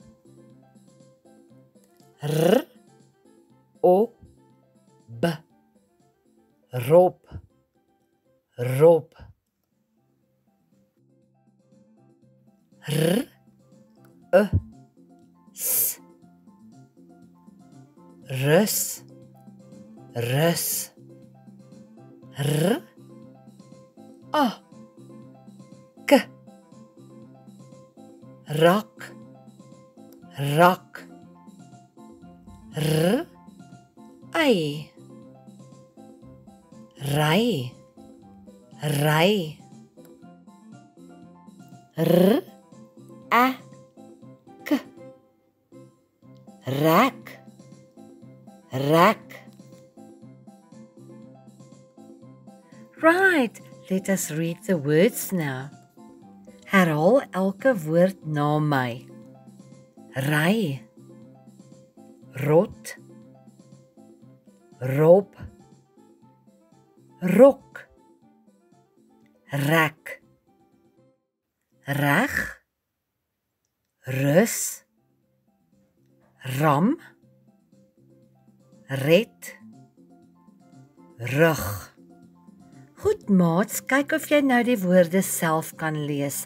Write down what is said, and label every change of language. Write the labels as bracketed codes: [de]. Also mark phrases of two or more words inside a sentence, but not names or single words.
[af] R, o, b, rob, rob. R, e, s, rus, rus. R, a, k, rak, rak. R, ei, ry, ry. R, a, k, rak, rak. [en] Right, let us read the words now. [af] Herhaal elke woord na my. Ry, rot, rob, rok, rek, reg, rus, ram, red, rug. Goed maats, kyk of jy nou die woorde self kan lees.